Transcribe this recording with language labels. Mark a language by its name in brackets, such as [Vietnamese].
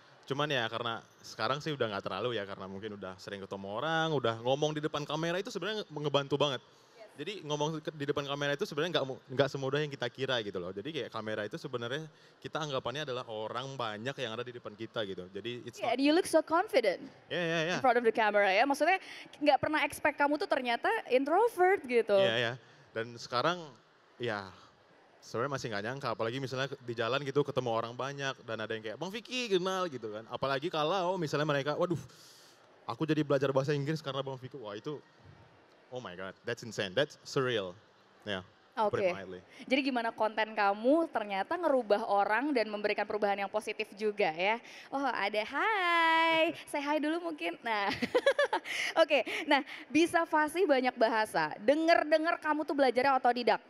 [Indonesian] Cuman ya karena sekarang sih udah nggak terlalu ya karena mungkin udah sering ketemu orang, udah ngomong di depan kamera itu sebenarnya ngebantu banget. Jadi ngomong di depan kamera itu sebenarnya nggak semudah yang kita kira gitu loh. Jadi kayak kamera itu sebenarnya kita anggapannya adalah orang banyak yang ada di depan kita gitu. Jadi it's [English] Yeah, you look so confident in front of the camera ya. [Indonesian] Maksudnya nggak pernah expect kamu tuh ternyata introvert gitu. Iya. Dan sekarang ya sebenarnya masih nggak nyangka. Apalagi misalnya di jalan gitu ketemu orang banyak dan ada yang kayak Bang Vicky kenal gitu kan. Apalagi kalau misalnya mereka, waduh, aku jadi belajar bahasa Inggris karena Bang Vicky. Wah itu, [English] oh my God, that's insane, that's surreal. [Indonesian] Ya, Oke. Jadi gimana konten kamu ternyata ngerubah orang dan memberikan perubahan yang positif juga ya. Oh ada hai, say hi dulu mungkin. Nah, oke. Nah bisa fasih banyak bahasa. Dengar kamu tuh belajarnya otodidak.